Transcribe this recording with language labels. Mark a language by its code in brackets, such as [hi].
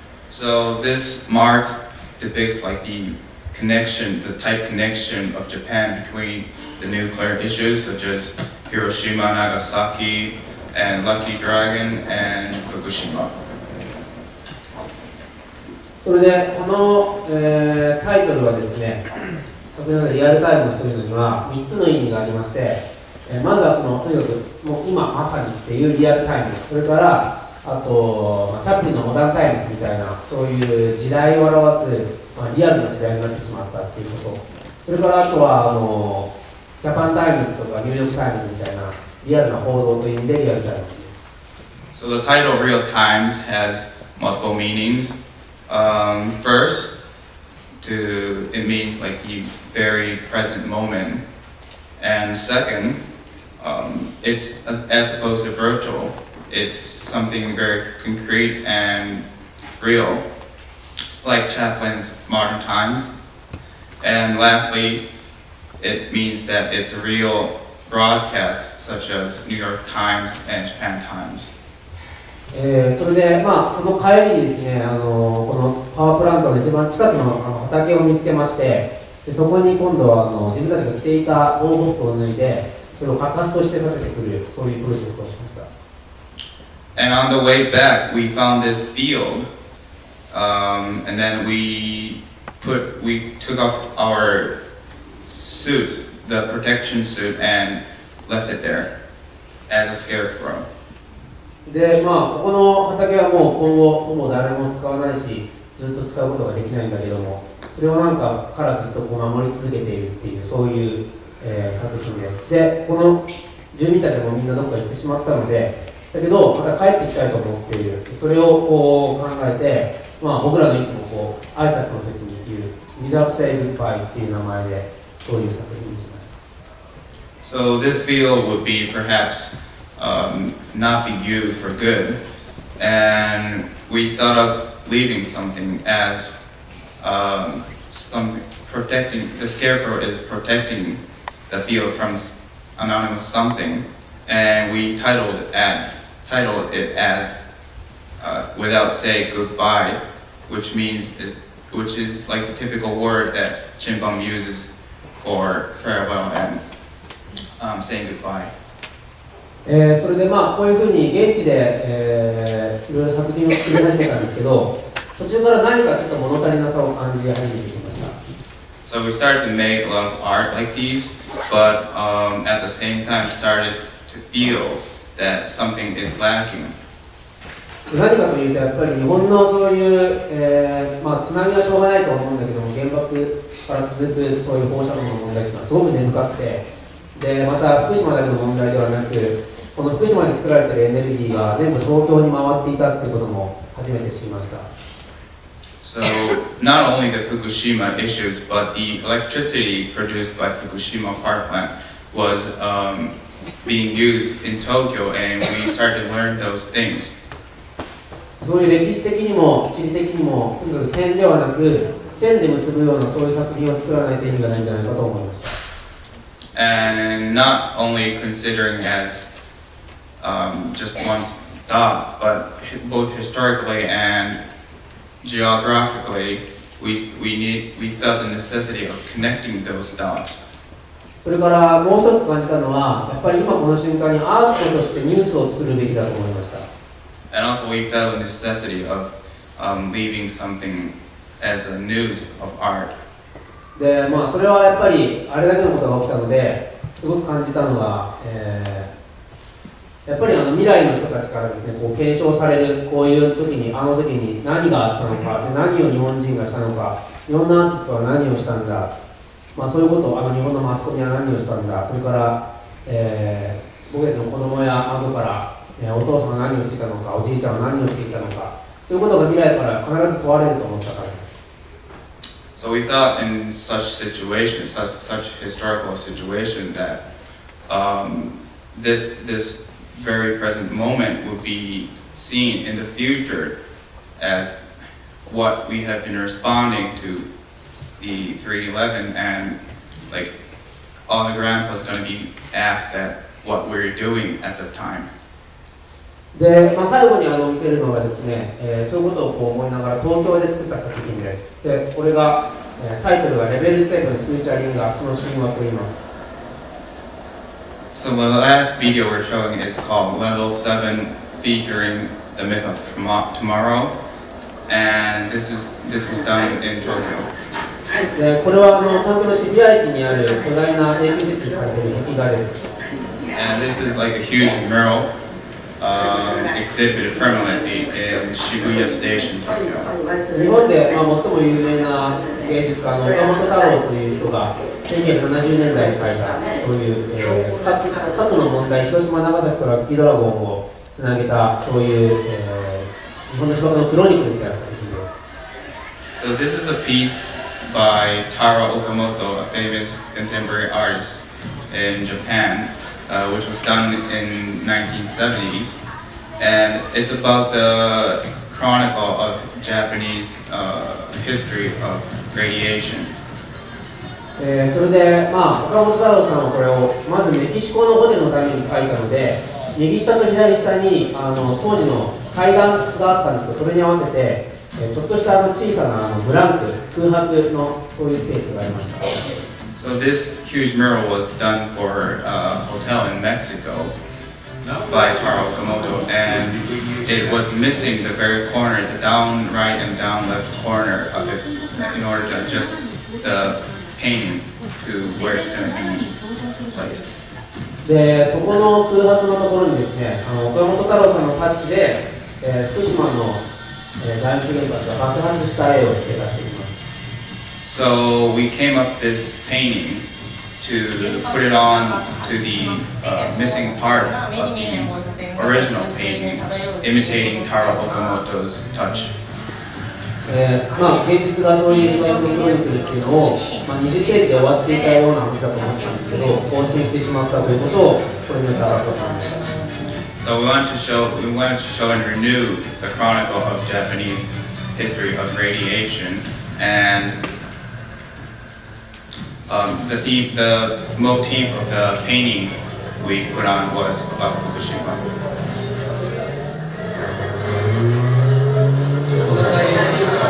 [en] So this mark depicts like the connection, the tight connection of Japan between the nuclear issues such as Hiroshima, Nagasaki, and Lucky Dragon, and Fukushima. [ja] それでこの、タイトルはですね、先ほどのリアルタイムというのには3つの意味がありまして、まずはとにかくもう今まさにっていうリアルタイム、それからあと、チャップリンのモダンタイムズみたいなそういう時代を表す、リアルな時代になってしまったっていうこと、それからあとはジャパンタイムズとかニューヨークタイムズみたいなリアルな報道という意味でリアルタイムズです。 [en] So the title Real Times has multiple meanings. First, it means like the very present moment, and second, it's as opposed to virtual, it's something very concrete and real, like Chaplin's Modern Times. And lastly, it means that it's a real broadcast, such as New York Times and Japan Times. [ja] それで、この帰りにですね、このパワープラントの一番近くの畑を見つけまして、でそこに今度は自分たちが着ていた防護服を脱いで、それを形として立ててくる、そういうプロジェクトをしました。 [en] And on the way back, we found this field, and then we took off our suits, the protection suit, and left it there as a scarecrow. [ja] で、ここの畑はもう今後ほぼ誰も使わないし、ずっと使うことができないんだけども、それをからずっと守り続けているっていうそういう、作品です。で、この住民たちもみんなどこか行ってしまったので、だけどまた帰ってきたいと思っている。それを考えて、僕らのいつも挨拶の時に言う Without Say Goodbye っていう名前でそういう作品にしました。 [en] So this field would be perhaps not be used for good, and we thought of leaving something as something protecting. The scarecrow is protecting the field from anonymous something, and we titled it as "Without Say Goodbye," which is like the typical word that Chim Pom uses for farewell and saying goodbye. [ja] それでこういうふうに現地で、いろいろ作品を作り始めたんですけど、途中から何かちょっと物足りなさを感じ始めてきました。 [en] So we started to make a lot of art like these, but at the same time started to feel that something is lacking. [ja] 何かというと、やっぱり日本のそういう、津波はしょうがないと思うんだけども、原爆から続くそういう放射能の問題というのはすごく根深くて、でまた福島だけの問題ではなく、この福島で作られているエネルギーが全部東京に回っていたということも初めて知りました。 [en] So not only the Fukushima issues, but the electricity produced by Fukushima power plant was being used in Tokyo, and we started to learn those things. [ja] そういう歴史的にも地理的にも、とにかく点ではなく線で結ぶようなそういう作品を作らないと意味がないんじゃないかと思いました。 [en] And not only considering as just one dot, but both historically and geographically, we felt the necessity of connecting those dots. [ja] それからもう一つ感じたのは、やっぱり今この瞬間にアーティストとしてニュースを作るべきだと思いました。 [en] And also we felt the necessity of leaving something as a news of art. [ja] で、それはやっぱりあれだけのことが起きたので、すごく感じたのが、やっぱり未来の人たちからですね、こう検証される、こういう時に、あの時に何があったのか、で何を日本人がしたのか、日本のアーティストは何をしたんだ、そういうことを日本のマスコミは何をしたんだ、それから、僕たちの子供や後から、お父さんが何をしていたのか、おじいちゃんは何をしていたのか、そういうことが未来から必ず問われると思ったからです。 [en] So we thought in such situations, such historical situation, that this very present moment would be seen in the future as what we have been responding to the 3/11, and like all the grandpa's going to be asked at what we're doing at the time. [ja] で、最後に見せるのがですね、そういうことをこう思いながら東京で作った作品です。で、これが、タイトルがレベル7フューチャリング明日の神話と言います。 [en] So the last video we're showing is called Level 7, featuring the myth of tomorrow, and this was done in Tokyo. [ja] で、これは東京の渋谷駅にある巨大な永久設置されている壁画です。 [en] And this is like a huge mural exhibited permanently in Shibuya Station, Tokyo. [ja] 日本で、最も有名な芸術家の岡本太郎という人が1970年代に書いたそういう、核の問題、広島、長崎とラッキードラゴンをつなげたそういう、日本の被爆のクロニクルみたいな作品です。 [en] So this is a piece by Taro Okamoto, a famous contemporary artist in Japan, which was done in 1970s, and it's about the chronicle of Japanese history of radiation. [ja] それで、岡本太郎さんはこれをまずメキシコのホテルのために描いたので、右下と左下に当時の階段があったんですけど、それに合わせて、ちょっとした小さなブランク、空白のそういうスペースがありました。 [en] So this huge mural was done for a hotel in Mexico by Taro Okamoto, and it was missing the very corner, the down right and down left corner of it, in order to adjust the painting to where it's going to be placed. [ja] で、そこの空白のところにですね、岡本太郎さんのタッチで、福島の、第一原発が爆発した絵を付け出しています。 [en] So we came up with this painting to put it on to the missing part of the original painting, imitating Taro Okamoto's touch. [ja] 現実がそういう被爆のクロニクルっていうのを、20世紀で終わっていたような話だと思ったんですけど、更新してしまったということをこれに表したと思いました。 [en] So we wanted to show and renew the chronicle of Japanese history of radiation, and the motif of the painting we put on was about Fukushima.